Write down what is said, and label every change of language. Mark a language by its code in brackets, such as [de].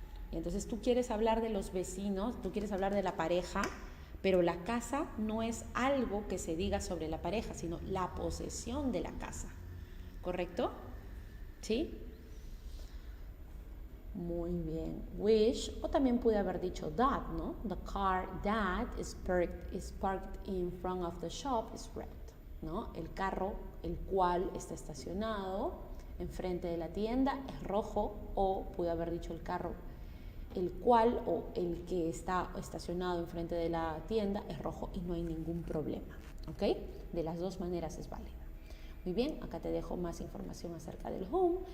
[es] Y entonces tú quieres hablar de los vecinos, tú quieres hablar de la pareja, pero la casa no es algo que se diga sobre la pareja, sino la posesión de la casa, ¿correcto? ¿Sí? Muy bien. Which, o también pude haber dicho that, ¿no? [en] The car that is parked in front of the shop is red, ¿no? [es] El carro, el cual está estacionado enfrente de la tienda es rojo, o pude haber dicho el carro, el cual o el que está estacionado enfrente de la tienda es rojo y no hay ningún problema, ¿ok? De las dos maneras es válida. Muy bien, acá te dejo más información acerca del whom.